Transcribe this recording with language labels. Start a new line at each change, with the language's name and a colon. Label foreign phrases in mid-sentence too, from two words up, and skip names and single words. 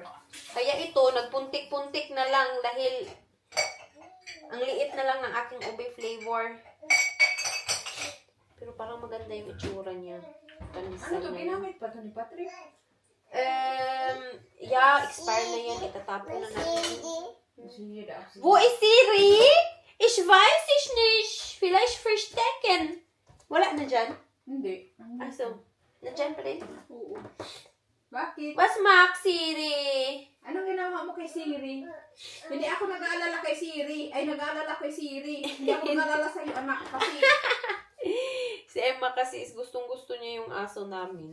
Filipino: Kaya ito, nagpuntik-puntik na lang dahil ang liit na lang ng aking ube flavor. Pero parang maganda yung itsura niya. Pandesal na yan. Ginamit pa ito ni Patrick? Expired na yan. Itatapon na natin. Sige,
German: Wo ist Siri? Ich weiß ich nicht. Vielleicht verstecken.
Filipino: Wala na dyan? Hindi. So, nandyan pa rin? Oo. Bakit?
German: Was mag, Siri?
Filipino: Anong ginawa mo kay Siri? Hindi ako nag-aalala kay Siri. Ay, nag-aalala kay Siri. Hindi ako nag-aalala sa'yo, anak. Kasi, Si Emma kasi is gustong-gusto niya yung aso namin.